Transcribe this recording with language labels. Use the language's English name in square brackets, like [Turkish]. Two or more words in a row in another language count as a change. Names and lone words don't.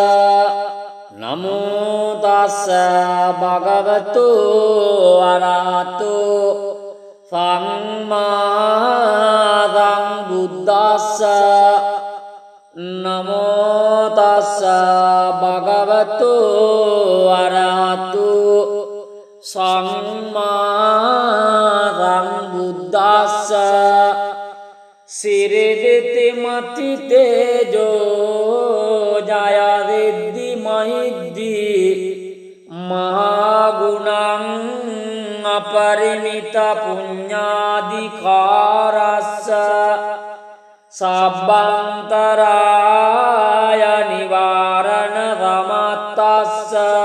[Pali] නමෝ තස්ස භගවතෝ අරහතෝ සම්මා සම්බුද්දස්ස නමෝ තස්ස භගවතෝ අරහතෝ සම්මා සම්බුද්දස්ස සිරිදිති මති තේජෝ ජය විද්දි මහිද්දි මහා ගුණං අපරිමිත පුඤ්ඤාධිකාරස්ස සබ්බන්තරාය නිවාරණ රමත්තස්ස